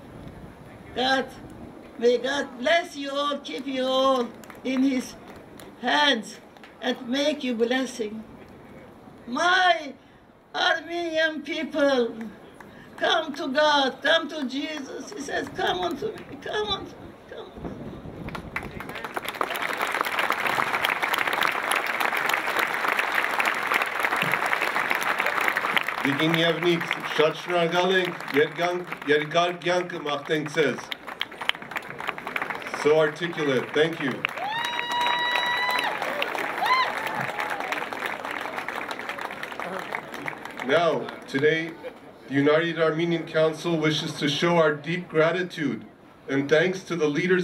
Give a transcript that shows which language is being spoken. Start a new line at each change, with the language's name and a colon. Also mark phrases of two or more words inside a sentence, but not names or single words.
English: May God bless you all, keep you all in His hands, and make you blessing. My Armenian people, come to God, come to Jesus. He says, come unto me, come unto me, come unto me.
Armenian: Դիգինյևնիկ շատ շնորհակալ ենք, երկար կյանք մաղթենք ձեզ.
English: So articulate, thank you. Now, today, the United Armenian Council wishes to show our deep gratitude and thanks to the leaders